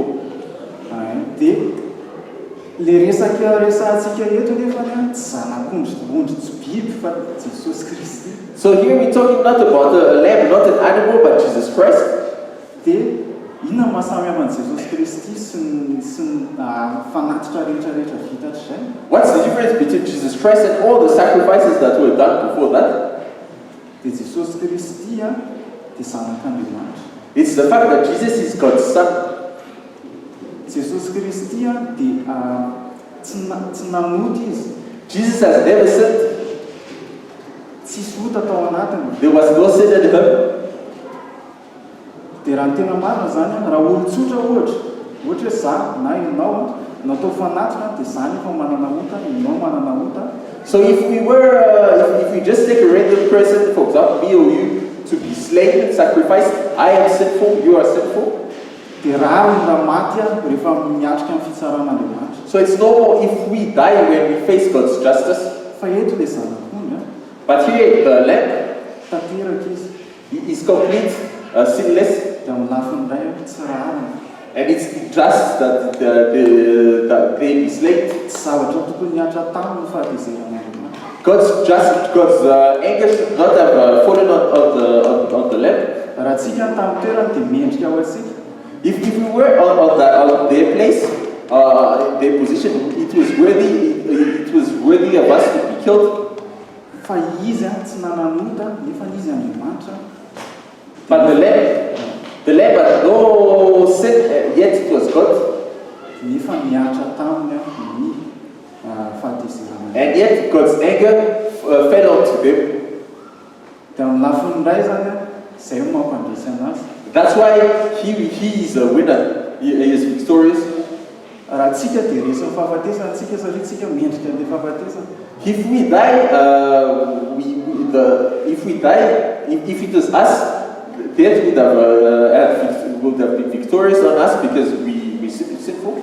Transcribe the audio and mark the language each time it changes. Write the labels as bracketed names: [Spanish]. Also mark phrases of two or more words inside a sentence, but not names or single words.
[Malagasy] dia le resaka resantsika eto nefany a tsy zanak'ondry tsy biby fa Jesosy Kristy. [English] So here we're talking not about a lamb, not an animal, but Jesus Christ. [Malagasy] dia inona mahasamy hafa an'i Jesosy Kristy sy ny fanatitra rehetrarehetra vitatra izay. [English] What's the difference between Jesus Christ and all the sacrifices that were done before that? [Malagasy] dia Jesosy Kristy a dia zanak'Andriamanitra. [English] It's the fact that Jesus is God's son. [Malagasy] Jesosy Kristy a dia tsy namoty izy. [English] Jesus has never sinned. [Malagasy] Tsisy ota tao anatiny. [English] There was no sin in him. [Malagasy] Dia raha ny tena marina zany a, raha olon-tsotra ohatra hoe za na ianao natao fanatrina dia zany efa manana ota, ianao manana ota. [English] So if we were, if we just take a random person, for example, me or you, to be slain, sacrificed, I am sinful, you are sinful. [Malagasy] Dia rariny raha maty a rehefa miatrika amin'ny fitsaran'Andriamanitra. [English] So it's normal if we die when we face God's justice. [Malagasy] Fa eto ilay zanak'ondry a, [English] But here, the Lamb, [Malagasy] tanteraka izy [English] he is complete, sinless, [Malagasy] dia amin'ny lafiny iray a tsy rariny. [English] and it's just that that they be slain. [Malagasy] Tsy zavatra tokony miatra taminy ny fahatezeran'Andriamanitra. [English] God's anger should not have fallen on the Lamb. [Malagasy] Raha tsika tamin'ny toerany dia mendrika ao antsika. [English] If we were on their place, their position, it was worthy of us to be killed. [Malagasy] Fa izy a tsy nananota nefa izy Andriamanitra. [English] But the Lamb had no sin, yet it was God. [Malagasy] Nefa miatra taminy a ny fahatezerana. [English] And yet God's anger fell onto them. [Malagasy] Dia amin'ny lafiny iray zany a, izay no mampandresy anazy. [English] That's why he is a winner. He is victorious. [Malagasy] Raha tsika dia resin'ny fahafatesana tsika satria tsika mendrika an'ilay fahafatesana. [English] If we die, if it was us, death would have been victorious on us because we sinful.